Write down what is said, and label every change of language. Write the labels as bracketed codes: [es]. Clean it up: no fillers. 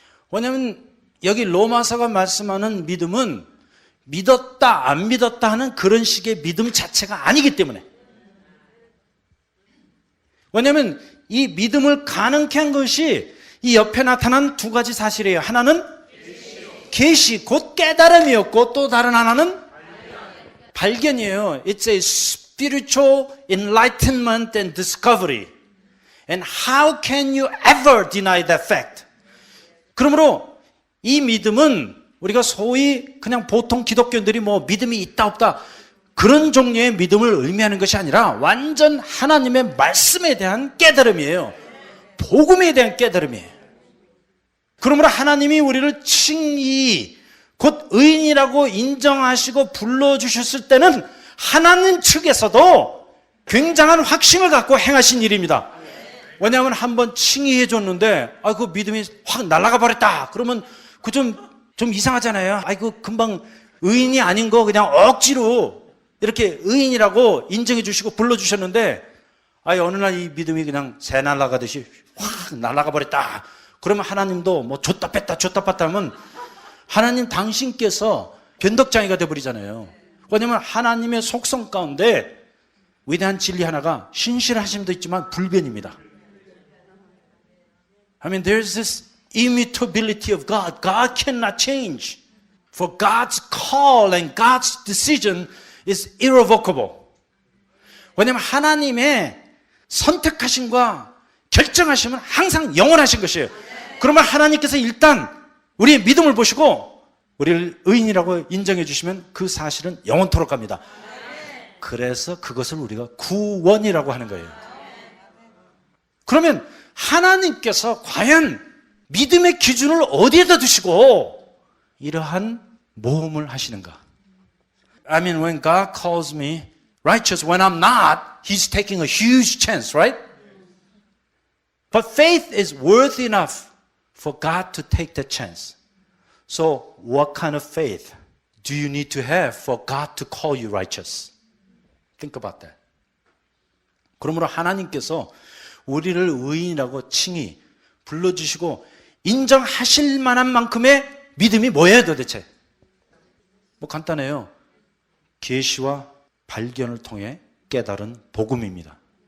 [ko] 왜냐하면 여기 로마서가 말씀하는 믿음은 믿었다 안 믿었다 하는 그런 식의 믿음 자체가 아니기 때문에. 왜냐하면 이 믿음을 가능케 한 것이 이 옆에 나타난 두 가지 사실이에요. 하나는 계시, 곧 깨달음이었고, 또 다른 하나는 발견이에요. [en] It's a spiritual enlightenment and discovery. And how can you ever deny that fact? [ko] 그러므로 이 믿음은 우리가 소위 그냥 보통 기독교인들이 뭐 믿음이 있다 없다 그런 종류의 믿음을 의미하는 것이 아니라 완전 하나님의 말씀에 대한 깨달음이에요. 복음에 대한 깨달음이에요. 그러므로 하나님이 우리를 칭의, 곧 의인이라고 인정하시고 불러주셨을 때는 하나님 측에서도 굉장한 확신을 갖고 행하신 일입니다. 왜냐하면 한번 칭의해 줬는데 그 믿음이 확 날아가 버렸다 그러면 그 좀 이상하잖아요. 그 금방 의인이 아닌 거 그냥 억지로 이렇게 의인이라고 인정해 주시고 불러주셨는데 어느 날 이 믿음이 그냥 새 날아가듯이 확 날아가 버렸다 그러면 하나님도 뭐 줬다 뺐다 하면 하나님 당신께서 변덕장이가 되어버리잖아요. 왜냐하면 하나님의 속성 가운데 위대한 진리 하나가 신실하심도 있지만 불변입니다. [en] I mean, there's this immutability of God. God cannot change. For God's call and God's decision is irrevocable. [ko] 왜냐하면 하나님의 선택하심과 결정하심은 항상 영원하신 것이에요. 그러면 하나님께서 일단 우리의 믿음을 보시고 우리를 의인이라고 인정해 주시면 그 사실은 영원토록 갑니다. 그래서 그것을 우리가 구원이라고 하는 거예요. 그러면 하나님께서 과연 믿음의 기준을 어디에다 두시고 이러한 모험을 하시는가? [en] I mean, when God calls me righteous, when I'm not, He's taking a huge chance, right? But faith is worth enough for God to take that chance. So, what kind of faith do you need to have for God to call you righteous? Think about that. [ko] 그러므로 하나님께서 우리를 의인이라고 칭의 불러주시고 인정하실 만한 만큼의 믿음이 뭐예요 도대체? 뭐 간단해요. 계시와 발견을 통해 깨달은 복음입니다.